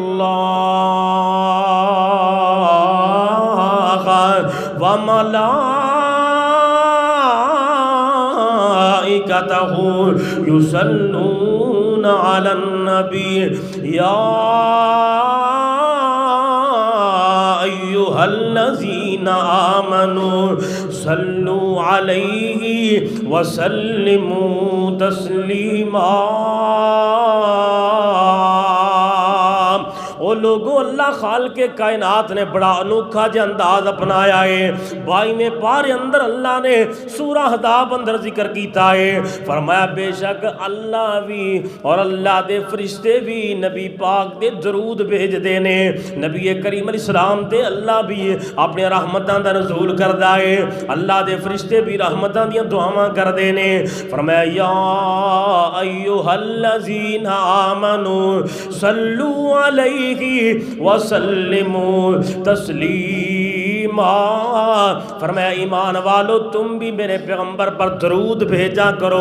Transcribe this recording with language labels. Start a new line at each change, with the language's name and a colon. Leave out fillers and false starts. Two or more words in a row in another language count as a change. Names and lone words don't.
Arabic: اللہ و ملائکتہ یصلون علی النبی یا ایھا الذین آمنوا صلوا علیہ وسلموا تسلیما۔
Urdu: او لوگوں، اللہ خالق کائنات نے بڑا انوکھا جا انداز اپنایا ہے۔
Punjabi: 22ویں پارے اندر اللہ نے سورہ احزاب اندر ذکر کیتا ہے، فرمایا بے شک اللہ بھی اور اللہ دے فرشتے بھی نبی پاک دے درود بھیج دینے۔ نبی کریم علیہ السلام تے اللہ بھی اپنے رحمتاں دا نزول کردا ہے، اللہ دے فرشتے بھی رحمتاں دیاں دعاواں کر دینے۔
Urdu: فرمایا
Arabic: یا ایھا الذین آمنوا صلوا علیہ وسلموا تسلیما۔
Urdu: فرمایا ایمان والو تم بھی میرے پیغمبر پر درود بھیجا کرو۔